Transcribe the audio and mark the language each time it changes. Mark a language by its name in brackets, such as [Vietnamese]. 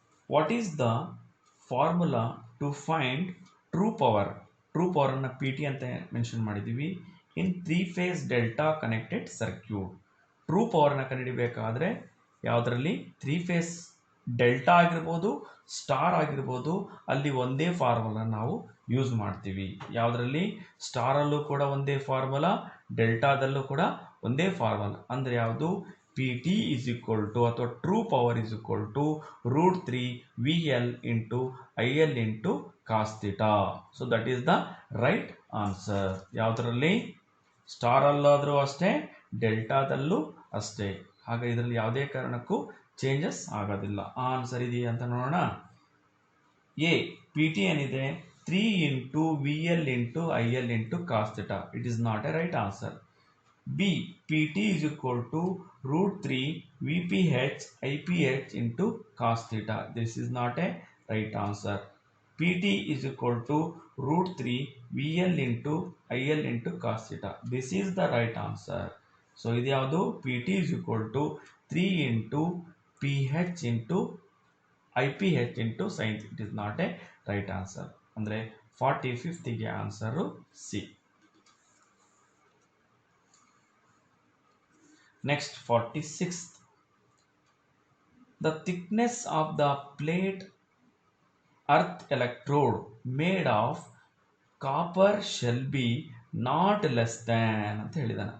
[English] What is the formula to find true power? [Kannada] True ಪವರನ್ನು PT ಅಂತ mention ಮಾಡಿದ್ದೀವಿ. ಇನ್ 3-phase delta connected circuit true ಪವರ್ನ ಕಂಡುಹಿಡಿಯಬೇಕಾದ್ರೆ ಯಾವುದರಲ್ಲಿ 3-phase delta ಆಗಿರ್ಬೋದು, star ಆಗಿರ್ಬೋದು, ಅಲ್ಲಿ ಒಂದೇ ಫಾರ್ಮುಲಾ ನಾವು ಯೂಸ್ ಮಾಡ್ತೀವಿ. ಯಾವುದರಲ್ಲಿ ಸ್ಟಾರಲ್ಲೂ ಕೂಡ ಒಂದೇ ಫಾರ್ಮುಲಾ, ಡೆಲ್ಟಾದಲ್ಲೂ ಕೂಡ ಒಂದೇ ಫಾರ್ಮುಲಾ. ಅಂದರೆ ಯಾವುದು [English] PT is equal to [Kannada] ಅಥವಾ [English] True power is equal to √3 VL into IL into cos theta. So that is the right answer. [Kannada] ಯಾವುದರಲ್ಲಿ ಸ್ಟಾರಲ್ಲಾದರೂ ಅಷ್ಟೇ, ಡೆಲ್ಟಾದಲ್ಲೂ ಅಷ್ಟೇ. ಹಾಗೆ ಇದರಲ್ಲಿ ಯಾವುದೇ ಕಾರಣಕ್ಕೂ ಚೇಂಜಸ್ ಆಗೋದಿಲ್ಲ. ಆನ್ಸರ್ ಇದೆಯಾ ಅಂತ ನೋಡೋಣ. [English] A PT [Kannada] ಏನಿದೆ [English] 3 into VL into IL into cos theta, it is not a right answer. B PT is equal to √3 VPH IPH into cos theta. This is not a right answer. PT is equal to √3 VL into IL into cos theta. This is the right answer. So [Kannada] ಇದು ಯಾವುದು [English] PT is equal to 3 into PH into IPH into sin. It is not a right answer. [Kannada] ಅಂದರೆ 45th answer C. [English] Next 46th. The thickness of the plate earth electrode made of copper shall be not less than [Kannada] ಅಂತ ಹೇಳಿದಾನೆ.